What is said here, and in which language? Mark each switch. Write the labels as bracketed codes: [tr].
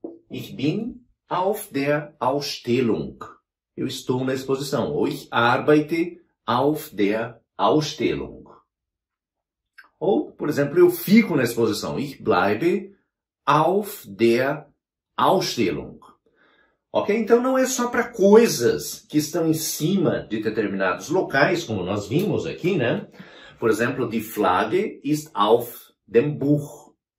[de] Ich bin auf der Ausstellung. [pt] Eu estou na exposição. [de] Ou ich arbeite auf der Ausstellung. [pt] Ou, por exemplo, eu fico na exposição. [de] Ich bleibe auf der Ausstellung. Ok? [pt] Então não é só para coisas que estão em cima de determinados locais, como nós vimos aqui, né? Por exemplo, [de] die Flagge ist auf dem Buch.